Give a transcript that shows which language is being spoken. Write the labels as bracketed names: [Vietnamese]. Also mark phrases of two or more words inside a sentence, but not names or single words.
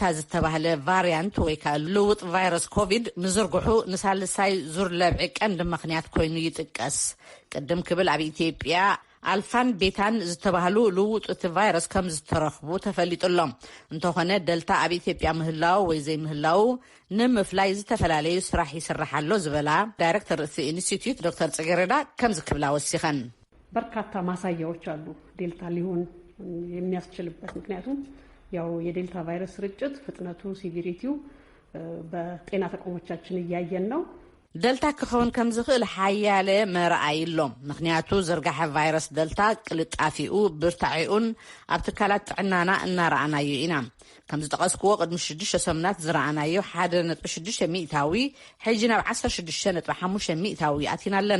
[Tigrinya] ዝተባህለ ቫርያንት ወይ ከዓ ልውጥ ቫይረስ ኮቪድ ምዝርግሑ ንሳልሳይ ዙር ለብዒ ቀንዲ ምኽንያት ኮይኑ ይጥቀስ። ቅድም ክብል ኣብ ኢትዮጵያ አልፋን ቤታን ዝተባህሉ ልውጥ እቲ ቫይረስ ከም ዝተረኽቡ ተፈሊጡሎም። እንተኾነ ደልታ ኣብ ኢትዮጵያ ምህላው ወይ ዘይምህላው ንምፍላይ ዝተፈላለዩ ስራሕ ይስራሓሎ ዝበላ ዳይሬክተር እቲ ኢንስቲትዩት ዶክተር ጽጌረዳ ከም ዝክብላ ወሲኸን። [Amharic] በርካታ ማሳያዎች አሉ ዴልታ ሊሆን የሚያስችልበት። ምክንያቱም ያው የዴልታ ቫይረስ ስርጭት ፍጥነቱ ሲቪሪቲው በጤና ተቋሞቻችን እያየን ነው። [Tigrinya] ደልታ ክኸውን ከም ዝኽእል ሓያለ መርኣይ ሎም ምክንያቱ ዝርጋሐ ቫይረስ ደልታ ቅልጣፊኡ ብርታዒኡን ኣብ ትካላት ጥዕናና እናረኣናዮ ኢና ከም ዝጠቐስክዎ ቅድሚ 6 ሰሙናት ዝረኣናዮ 1.6 ሚእታዊ ሕጂ ናብ 16.5 ሚእታዊ ኣቲና ኣለና